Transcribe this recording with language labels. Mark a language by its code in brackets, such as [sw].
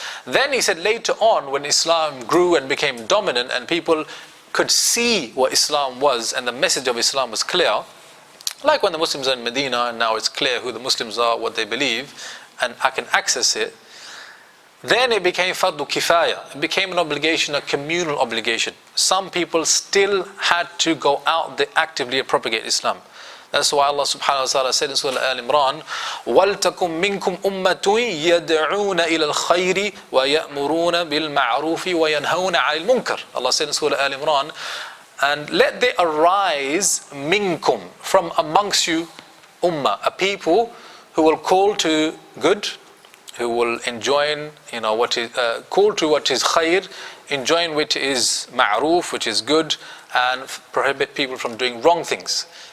[en] Then he said later on, when Islam grew and became dominant and people could see what Islam was and the message of Islam was clear, like when the Muslims are in Medina and now it's clear who the Muslims are, what they believe, and I can access it, Then it became fardu kifaya. It became an obligation, a communal obligation. Some people still had to go out there actively and propagate Islam. [ar] That's why Allah subhanahu wa ta'ala said in Surah Al-Imran, وَلْتَكُمْ مِنْكُمْ أُمَّةٌ يَدْعُونَ إِلَى الْخَيْرِ وَيَأْمُرُونَ بِالْمَعْرُوفِ وَيَنْهَوْنَ عَنِ الْمُنْكَرِ. [en] Allah said in Surah Al-Imran, and let there arise minkum, from amongst you, ummah, a people who will call to good, who will enjoin, what is call to what is khair, enjoin which is ma'roof, which is good, and prohibit people from doing wrong things.